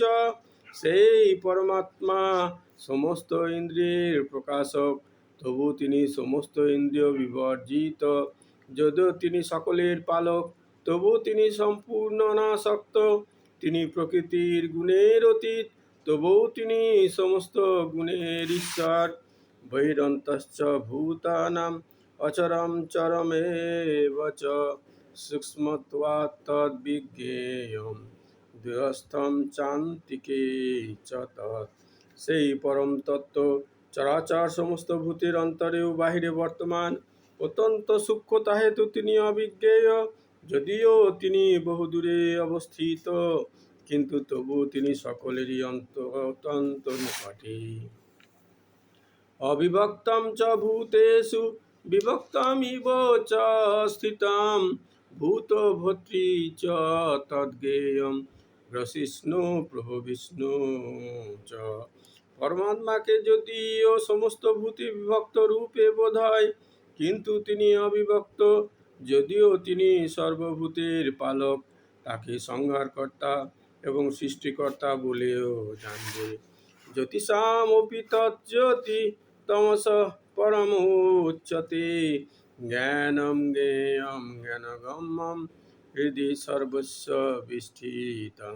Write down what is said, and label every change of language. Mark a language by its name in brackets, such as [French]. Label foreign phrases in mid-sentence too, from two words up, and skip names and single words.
[Bangla] সেই পরমাত্মা সমস্ত ইন্দ্রিয়ের প্রকাশক, তবু তিনি সমস্ত ইন্দ্রিয় বিবর্জিত। যদিও তিনি সকলের পালক, তবু তিনি সম্পূর্ণ অনাসক্ত। তিনি প্রকৃতির গুণের অতীত, তবুও তিনি সমস্ত গুণের ঈশ্বর। [Sanskrit] বহিরন্তশ্চ ভূতানাম অচরম চরমেব চ, সূক্ষ্মত্বাৎ তদ্বিজ্ঞেয়ং দূরস্থম চান্তিকে চ তৎ। [Bangla] সেই পরম তত্ত্ব চরাচর সমস্ত ভূতের অন্তরে ও বাহিরে বর্তমান, অত্যন্ত সূক্ষ্মতা হেতু তিনি অবিজ্ঞেয়। যদিও তিনি বহুদূরে অবস্থিত, কিন্তু তবু তিনি সকলেরই অত্যন্ত নিকটে। [Sanskrit] অবিভক্তম চ ভূতেষু বিভক্তমিব চ স্থিতম, ভূতভর্তৃ চ তদ্জ্ঞেয়ং গ্রসিষ্ণু প্রভবিষ্ণু চ। [Bangla] পরমাত্মাকে যদিও সমস্ত ভূতে বিভক্ত রূপে বোধ হয়, কিন্তু তিনি অবিভক্ত। যদিও তিনি সর্বভূতের পালক, তাকে সংহারকর্তা এবং সৃষ্টিকর্তা বলেও জানবে। [Sanskrit] জ্যোতিষামপি তজ্জ্যোতি তমসঃ পরমুচ্যতে, জ্ঞানম জ্ঞেয়ং জ্ঞানগম্যং হৃদি সর্বস্ব বিষ্ঠিতম।